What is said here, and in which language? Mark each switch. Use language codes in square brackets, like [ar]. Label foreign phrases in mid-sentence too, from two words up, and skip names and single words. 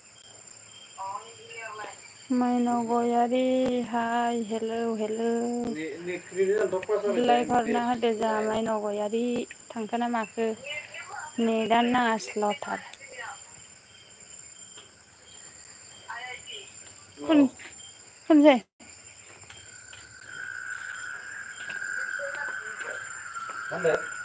[en] Maino goyari, hi, hello. [brx] Like हरना होदो जा माइनाव गयारि थांखोना माखो नेटानो नाङा स्ल'थार खोनसे Mana?